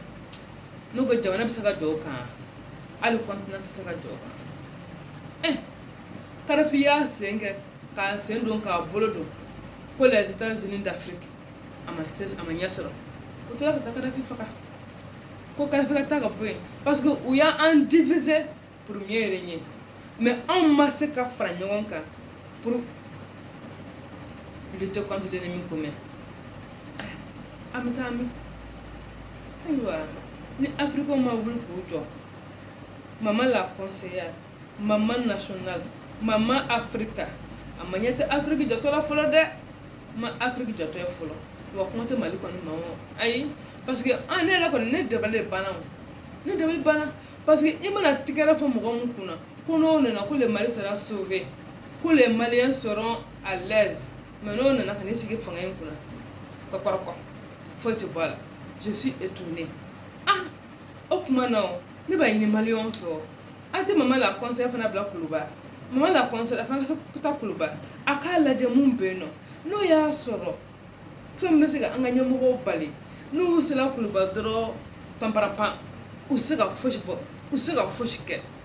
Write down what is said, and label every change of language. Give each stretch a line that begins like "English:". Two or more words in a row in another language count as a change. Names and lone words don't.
Bambara: N'o ko jamana bɛ se ka jɔ o kan, hali continent tɛ se ka jɔ o kan. Kadhafi y'a sen kɛ k'a sen don k'a bolo don ko
French: les États-Unis d'Afrique
Bambara: a ma ɲɛ sɔrɔ. O tora ka taa Kadhafi faga. Ko Kadhafi ka taa ka bɔ yen
French: parce que
Bambara: u y'an diviser
French: pour mieux régner.
Bambara: Mais anw ma se ka fara ɲɔgɔn kan
French: pour lutter contre l'ennemi commun.
Bambara: An bɛ taa min? Ayiwa, ni Africains ma wuli k'u jɔ,
French: maman la conseillère, maman nationale, maman Africa,
Bambara: a ma ɲɛ tɛ Afrique jɔtɔ la fɔlɔ dɛ. Ma Afrique jɔtɔ ye fɔlɔ. Wa kuma tɛ Mali kɔni ma o. Ayi,
French: parce que
Bambara: ne yɛrɛ kɔni ne dabali de banna o. Ne dabali banna
French: parce que
Bambara: i mana tigɛra fɔ mɔgɔ mun kunna ko n'o nana ko
French: le Mali sera sauvé,
Bambara: ko
French: les Maliens seront à l'aise.
Bambara: Mais n'o nana ka n'i sigi fanga in kunna ka kɔrɔkɔ foyi tɛ bɔ a la.
French: Je suis étonnée.
Bambara: O kuma na o, ne b'a ɲini Maliens fɛ o. A tɛ
French: maman la conseillère
Bambara: fana bila kuluba.
French: Maman la conseillère
Bambara: fana ka taa kuluba. A k'a lajɛ mun bɛ yen nɔ. N'o y'a sɔrɔ fɛn min bɛ se ka an ka ɲɛmɔgɔw bali, n'u sera kuluba dɔrɔn panparapan, u tɛ se ka fosi bɔ, u tɛ se ka fosi kɛ.